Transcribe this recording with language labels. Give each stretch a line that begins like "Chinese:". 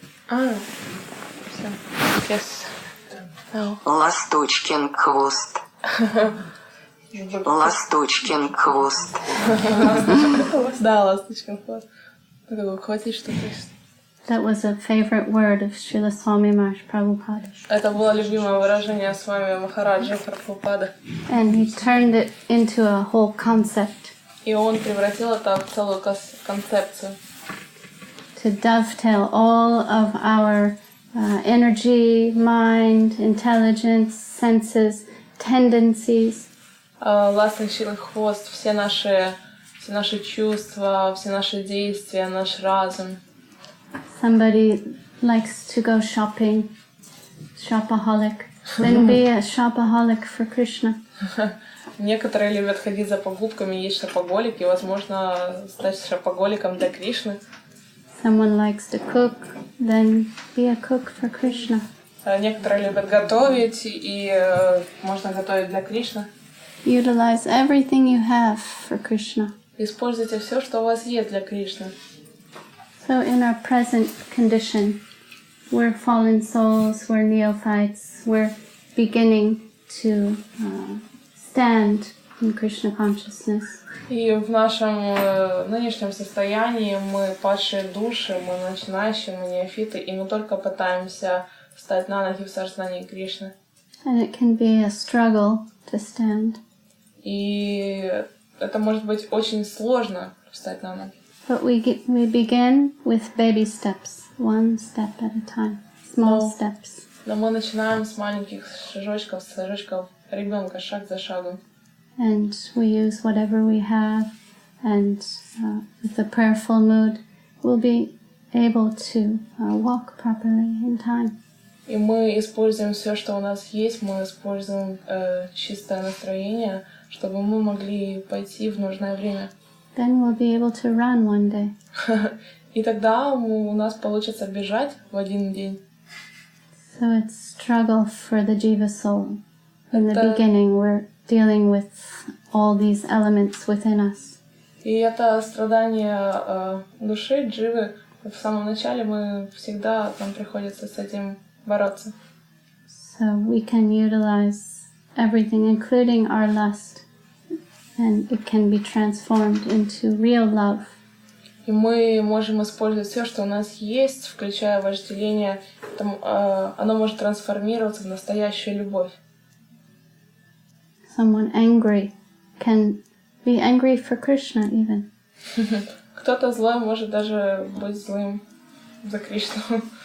Russian: Все.
English: Yes. No.
Russian: Ласточкин хвост. Ласточкин хвост. Да, ласточкин хвост. Хватит что-то.
English: That was a favorite word of Srila Swami Maharaj Prabhupada.
Russian: Это было любимое выражение с вами Махараджа Прабхупада.
English: And he turned it into a whole concept.
Russian: И он превратил это в целую концепцию.
English: To dovetail all of our energy, mind, intelligence, senses, tendencies.
Russian: Ласточкин хвост, все наши чувства, все наши действия, наш разум.
English: Somebody likes to go shopping, shopaholic. Then be a shopaholic for Krishna.
Russian: Некоторые любят ходить за покупками, есть шопоголики, возможно, стать шопоголиком для Кришны.
English: Someone likes to cook, then be a cook for Krishna.
Russian: Некоторые любят готовить, и можно готовить для Кришны.
English: Utilize everything you have for Krishna.
Russian: Используйте все, что у вас есть для Кришны.
English: So in our present condition, we're fallen souls, we're neophytes, we're beginning to stand in Krishna consciousness.
Russian: И в нашем нынешнем состоянии мы падшие души, мы начинающие, мы неофиты, и мы только пытаемся встать на ноги в сознании Кришны.
English: And it can be a struggle to stand.
Russian: И это может быть очень сложно встать на ноги.
English: But we begin with baby steps, one step at a time, small steps.
Russian: Но мы начинаем с маленьких шажочков, ребенка, шаг за шагом.
English: And we use whatever we have, and with a prayerful mood, we'll be able to walk properly in time.
Russian: И мы используем все, что у нас есть, мы используем чистое настроение, чтобы мы могли пойти в нужное время.
English: Then we'll be able to run one day.
Russian: И тогда у нас получится бежать в один день.
English: So it's struggle for the jiva soul. In the beginning, we're dealing with all these elements within us.
Russian: И это страдание души, дживы. В самом начале нам приходится с этим бороться.
English: So we can utilize everything, including our lust, and it can be transformed into real love.
Russian: И мы можем использовать все, что у нас есть, включая вожделение. Оно может трансформироваться в настоящую любовь.
English: Someone angry can be angry for Krishna even.
Russian: Кто-то злой может даже быть злым за Кришну.